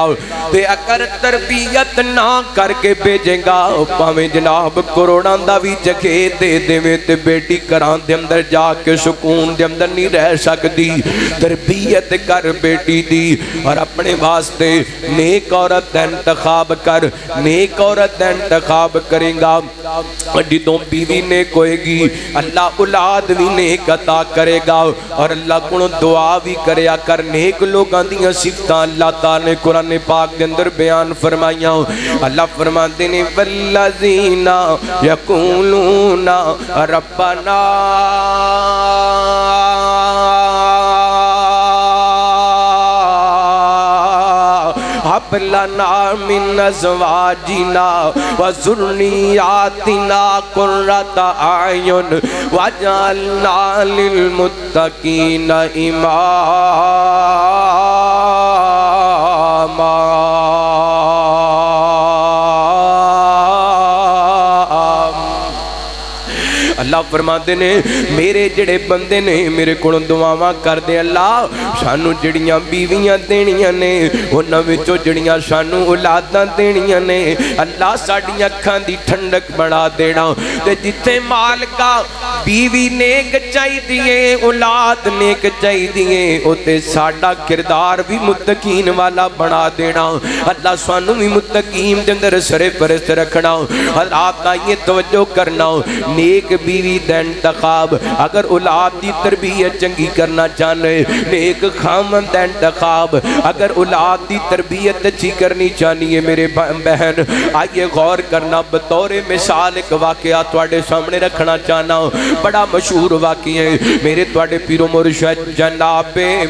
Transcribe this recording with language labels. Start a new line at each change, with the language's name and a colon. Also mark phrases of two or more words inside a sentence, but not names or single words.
Punjabi: تے اگر تربیت نہ کر کے بھیجے گا پاویں جناب کروڑاں دا وی جگہ دے دے تے بیٹی گھراں دے اندر جا کے سکون دے اندر نہیں رہ سکدی تربیت کر بیٹی دی اور اپنے واسطے نیک عورت دا انتخاب کر نیک عورت دا انتخاب کرے گا جدوں بیوی نیک ہوئے گی اللہ اولاد بھی نیک عطا کرے گا اور اللہ کو دعا بھی کریا کر نیک لوگاں دیاں صفتاں اللہ تعالی نے قرآن پاک دے اندر بیان فرمائیاں
Urdu: اللہ فرماتے ہیں
Arabic: والذین یقولون ربنا هب لنا من ازواجنا وذرياتنا قرة اعين واجعلنا للمتقين اماما
Punjabi: اللہ اللہ فرماتے نے میرے جڑے بندے نے میرے کو دعاواں کر دے اللہ سانو جڑیاں بیویاں دینیاں نے انہاں وچوں جڑیاں سانو اولاداں دینیاں نے اللہ ساڈیاں اکھاں دی ٹھنڈک بنا دینا تے جتھے مالکا بیوی نیک چاہیے اولاد نیک چاہیے اوتے ساڈا کردار بھی متقین والا بنا دینا اللہ سانو بھی متقین دے اندر سرے پرست رکھنا حضرات یہ توجہ کرنا نیک بیوی دا انتخاب اگر اولاد دی تربیت چنگی کرنا چاہنے نیک خامن دا انتخاب اگر اولاد دی تربیت اچھی کرنی چاہیے میرے بہن آئیے غور کرنا بطور مثال ایک واقعہ تواڈے سامنے رکھنا چاہنا
Urdu: بڑا مشہور واقعہ ہے
Punjabi: میرے تواڈے پیر و مرشد جناب